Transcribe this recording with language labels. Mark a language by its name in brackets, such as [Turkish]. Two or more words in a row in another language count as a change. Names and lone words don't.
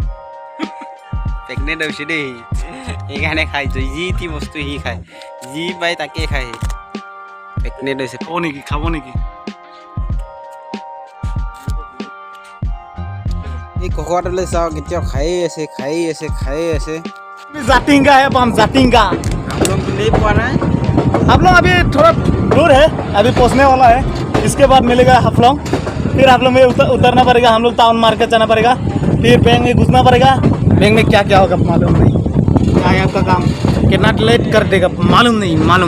[Assamese] প্ৰেগনেণ্ট হৈছে দেই, সেইকাৰণে খাইছোঁ। যি টি বস্তু সি খায়, যি পায় তাকেই খায়। প্ৰেগনেণ্ট হৈছে। খাব নেকি, খাব নেকি? এই ককোৱাটোলৈ চাওক, এতিয়াও খায়েই আছে, খায়েই আছে, খায়েই আছে। [Hindi] जाटिंगा है हम, जाटिंगा। हम लोग तो नहीं पा रहे हैं। हाफलॉन्ग अभी थोड़ा दूर है, अभी पहुंचने वाला है। इसके बाद मिलेगा हाफलॉन्ग, फिर हाफलॉन्ग में उतरना पड़ेगा, हम लोग टाउन मार्केट जाना पड़ेगा, फिर बैंक में घुसना पड़ेगा। बैंक में क्या क्या होगा मालूम नहीं, क्या है आपका काम, कितना लेट कर देगा मालूम नहीं, मालूम